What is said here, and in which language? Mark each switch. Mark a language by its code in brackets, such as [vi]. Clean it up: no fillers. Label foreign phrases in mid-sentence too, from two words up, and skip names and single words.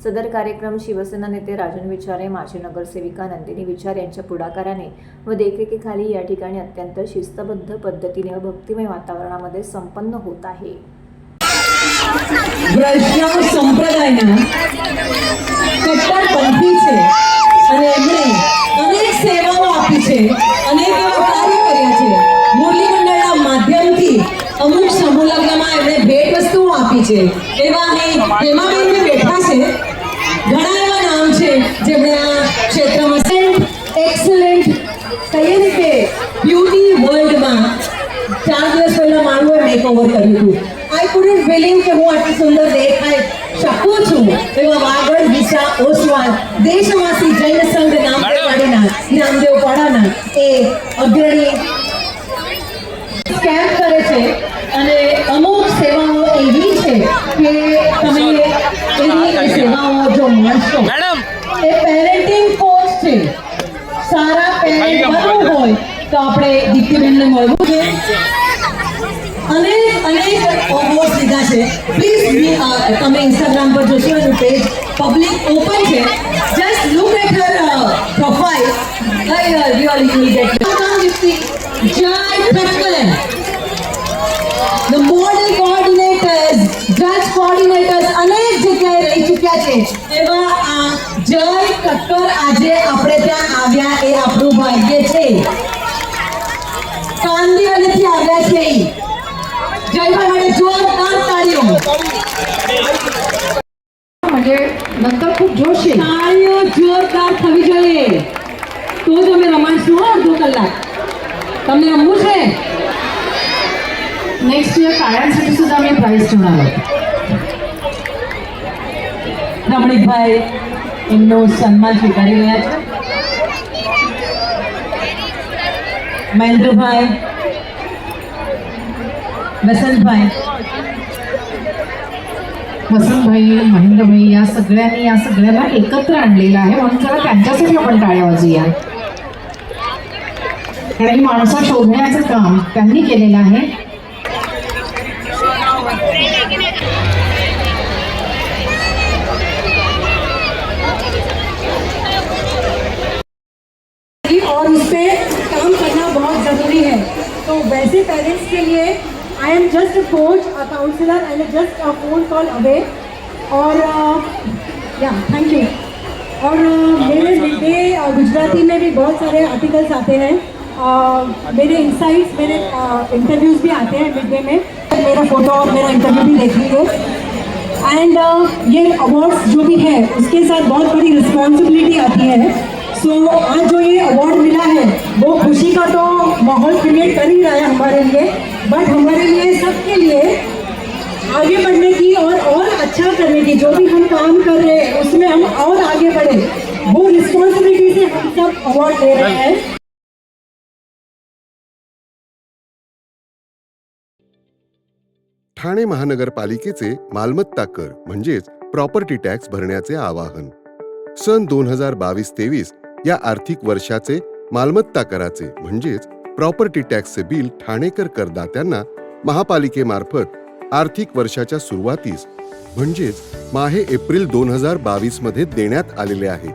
[mr] सदर कार्यक्रम शिवसेना नेते राजन विचारे, माजी नगरसेविका नंदिनी विचारे यांच्या पुढाकाराने व देखरेखीखाली या ठिकाणी अत्यंत शिस्तबद्ध पद्धतीने व भक्तिमय वातावरणामध्ये संपन्न होत आहे। [gu] વૈષ્ણવ સંપ્રદાયના કટ્ટરપંથી છે અને એમણે અનેક સેવાઓ આપી છે, અનેક એવા કાર્ય કર્યા છે। મુરલી મંડળના માધ્યમથી અમુક સમૂહ લગ્નમાં એમણે ભેટ વસ્તુઓ આપી છે। એવા અહીં હેમાબેન બેઠા છે, ઘણા એવા નામ છે જેમણે આ ક્ષેત્રમાં એક્સલન્ટ કહીએ ને કે બ્યુટી વર્લ્ડમાં 4 દિવસ પહેલા મારું મેકઓવર કર્યું હતું। [en] I couldn't believe [gu] કે હું આટલી સુંદર દેખાઈ શકું છું। એવા વાગડ, વિશા, ઓસવાલ, દેશવાસી જૈન સંઘ નામદેવવાડીના નામદેવ પાડાના એ અગ્રણી કેમ્પ કરે છે અને અમુક સેવાઓ એવી છે કે તમે એની સેવાઓ જો મળશો। એ પેરેન્ટિંગ કોર્સ છે, સારા પેરેન્ટ બનવું હોય તો આપણે દીપ્તિબેનને મળવું છે। અનેક અવૉર્ડ્સ લીધા છે। પ્લીઝ તમે ઇન્સ્ટાગ્રામ પર જોશો એનું પેજ [en] public open [gu] છે। [en] just look at her profile, really you will get Jai Prakash, the model coordinators, judge coordinators [gu] અનેક જગ્યાએ રહી ચૂક્યા છે। એવા આ જય ઠક્કર આજે આપણે ત્યાં આવ્યા એ આપણું ભાગ્ય છે। કાંદીવલીથી આવ્યા છે। જયભાઈ જોરદાર તાળીઓ, [mr] म्हणजे नंतर खूप जोश आहे। [gu] તાળીઓ જોરદાર થવી જોઈએ તો જ અમે રમાડશું। 2 કલાક તમને રમવું છે। [en] next year [mr] काळ्यांसाठी सुद्धा आम्ही प्राइज ठेवणार आहोत। [gu] રમણીકભાઈ એમનો સન્માન સ્વીકારી રહ્યા છે। મહેન્દ્રભાઈ, वसंतभाई, [mr] महेंद्रभाई या सगळ्यांना एकत्र आणलेलं आहे, म्हणून जरा त्यांच्यासाठी आपण टाळ्या वाजूया। कारण ही माणसं शोधण्याचं काम त्यांनी केलेलं आहे। [hi] और उस पे काम करना बहुत जरूरी है। तो वैसे पेरेंट्स के लिए [en] I am just a coach, a counselor and just a phone call away। [hi] और [en] thank you. [hi] और मेरे मिडडे गुजराती में भी बहुत सारे आर्टिकल्स आते हैं, मेरे इंसाइट्स, मेरे इंटरव्यूज़ भी आते हैं मिडडे में। मेरा फोटो और मेरा इंटरव्यू भी देख लीजिए। एंड ये अवार्ड्स जो भी है उसके साथ बहुत बड़ी रिस्पॉन्सिबिलिटी आती है। सो आज जो ये अवार्ड मिला है वो खुशी का तो माहौल क्रिएट कर ही रहा है हमारे लिए, बट हमारे लिए सबके लिए आगे बढ़ने की और अच्छा करने की, जो भी हम काम कर रहे हैं उसमें हम और आगे बढ़े, वो रिस्पॉन्सिबिलिटी से हम सब अवार्ड ले रहे हैं। [mr] ठाणे महानगरपालिकेचे मालमत्ता कर म्हणजेच [en] property tax [mr] भरण्याचे आवाहन. सन 2022-23 या आर्थिक वर्षाचे मालमत्ता कराचे म्हणजेच [en] property taxचे [mr] बिल ठाणेकर करदात्यांना महापालिकेमार्फत आर्थिक वर्षाच्या सुरुवातीस म्हणजेच माहे एप्रिल 2022 मध्ये देण्यात आलेले आहे.